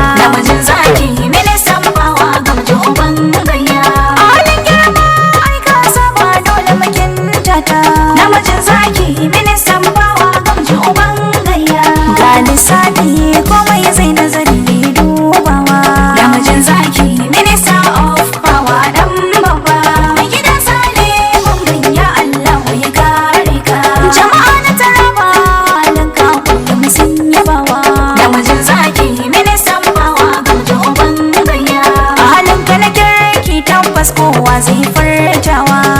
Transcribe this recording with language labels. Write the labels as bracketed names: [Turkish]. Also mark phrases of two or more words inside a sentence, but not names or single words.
[Hausa] Namijin zaki, ministan power, gamji uban gayya. A halin girma, aika saba, dole mu kintata. Namijin zaki, ministan power, gamji uban gayya. Ga lissafi, komai zai nazari, dubawa. Namijin zaki, [English] minister of power, [Hausa] dan babba. Mai gida Sale, mun gayya, Allah ya kare ka. Jama'a na Taraba, halin ka kullum sun yabawa. Namijin zaki, ministan power, gamji uban gayya. A halin ka na kirki, tabbas kowa zai furtawa.